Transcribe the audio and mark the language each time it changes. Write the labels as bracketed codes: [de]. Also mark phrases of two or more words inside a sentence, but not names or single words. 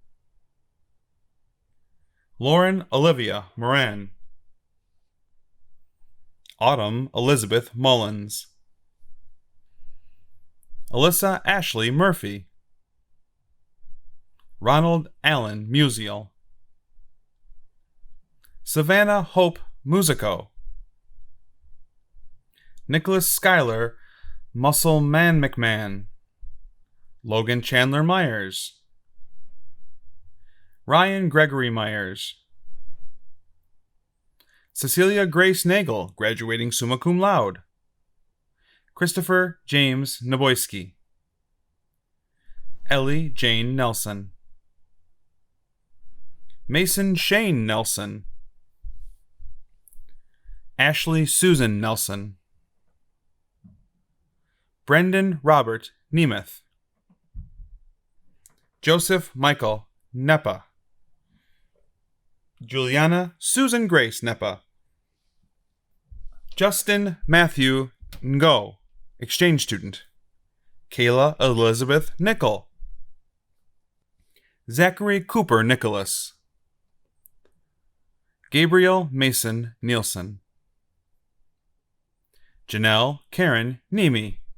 [en] Lauren Olivia Moran. Autumn Elizabeth Mullins. Alyssa Ashley Murphy. Ronald Allen Musial. Savannah Hope Musico. Nicholas Schuyler Muscle Man McMahon. Logan Chandler Myers. Ryan Gregory Myers. Cecilia Grace Nagel, graduating [la] summa cum laude. [en] Christopher James Naboyski. Ellie Jane Nelson. Mason Shane Nelson. Ashley Susan Nelson. Brendan Robert Nemeth. Joseph Michael Nepa. Juliana Susan Grace Nepa. Justin Matthew Ngo, exchange student. Kayla Elizabeth Nickel. Zachary Cooper Nicholas. Gabriel Mason Nielsen. Janelle Karen Nemi.